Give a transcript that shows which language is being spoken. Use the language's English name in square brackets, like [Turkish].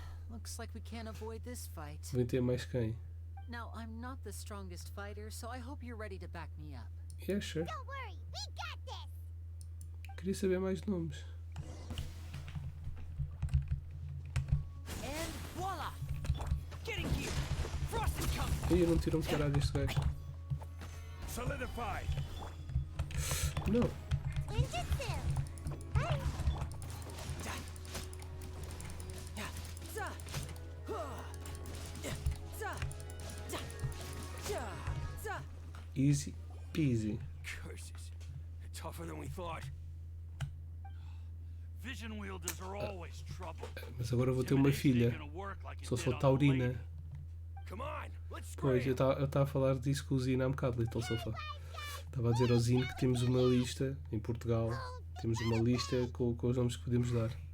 [English] Looks like we can't avoid this fight. [Portuguese] Vem ter mais quem? [English] Now, I'm not the strongest fighter, so I hope you're ready to back me up. Yeah, sure. Don't worry, we got this. [Portuguese] Queria saber mais nomes. [English] And voila! Getting gear. Frost is coming. [Portuguese] Ei, eu não tiro caralho deste gajo. [English] Solidified. [Portuguese] Não. [English] Ninjutsu. Easy peasy. Curses. They're tougher than we thought. Vision wielders are always trouble. [Portuguese] Mas agora vou ter uma filha. Sou taurina. [English] Come on, let's [Portuguese] Pois, eu estava a falar disso com o Zina há um bocado, Little Sofa. Estava a dizer ao Zina que temos uma lista, em Portugal, temos uma lista com os nomes que podemos dar.